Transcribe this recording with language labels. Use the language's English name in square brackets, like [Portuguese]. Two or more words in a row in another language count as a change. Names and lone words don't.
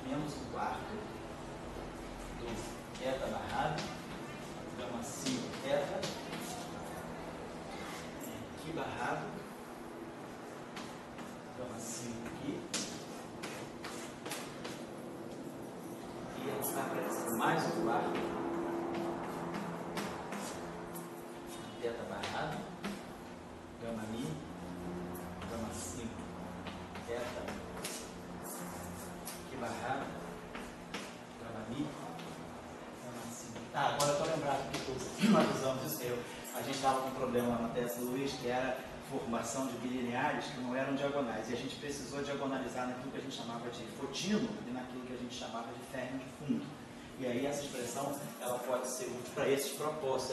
[Portuguese] Menos um quarto do θ barrado, gama 5 θ, Φ barrado, gama 5 aqui. E aí está aparecendo mais um quarto, θ barrado, gama mi, gama 5 θ, Φ barrado, gama mi, gama 5. Ah, agora eu estou lembrado que nós usamos isso. A gente estava com um problema lá na tese do Luiz, que era formação de bilineares que não eram diagonais. E a gente precisou diagonalizar naquilo que a gente chamava de fotino e naquilo que a gente chamava de férmio de fundo. E aí essa expressão ela pode ser útil para esses propósitos.